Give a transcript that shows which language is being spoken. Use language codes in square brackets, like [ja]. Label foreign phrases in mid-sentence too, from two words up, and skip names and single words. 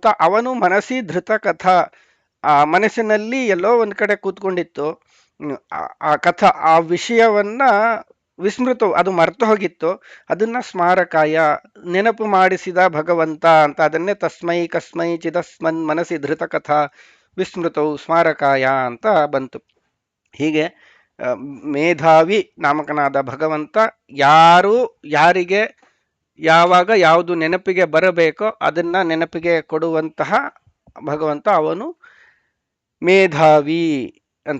[kn] ಅವನು [sa] ಮನಸ್ಸಿ ಧೃತ ಕಥಾ, [kn] ಆ ಮನಸ್ಸಿನಲ್ಲಿ ಎಲ್ಲೋ ಒಂದ್ ಕಡೆ ಕೂತ್ಕೊಂಡಿತ್ತು ಆ ಕಥಾ, ಆ ವಿಷಯವನ್ನ ವಿಸ್ಮೃತ, ಅದು ಮರ್ತು ಹೋಗಿತ್ತು, ಅದನ್ನ ಸ್ಮಾರಕಾಯ ನೆನಪು ಮಾಡಿಸಿದ ಭಗವಂತ ಅಂತ. [sa] ಅದನ್ನೇ ತಸ್ಮೈ ಕಸ್ಮೈ ಚಿದಸ್ಮನ್ ಮನಸಿ ಧೃತ ಕಥಾ ವಿಸ್ಮೃತವು ಸ್ಮಾರಕಾಯ [kn] ಅಂತ ಬಂತು. ಹೀಗೆ ಮೇಧಾವಿ ನಾಮಕನಾದ ಭಗವಂತ ಯಾರಿಗೆ ಯಾವಾಗ ಯಾವುದು ನೆನಪಿಗೆ ಬರಬೇಕೋ ಅದನ್ನ ನೆನಪಿಗೆ ಕೊಡುವಂತಹ ಭಗವಂತ ಅವನು ಮೇಧಾವಿ ಅಂತ.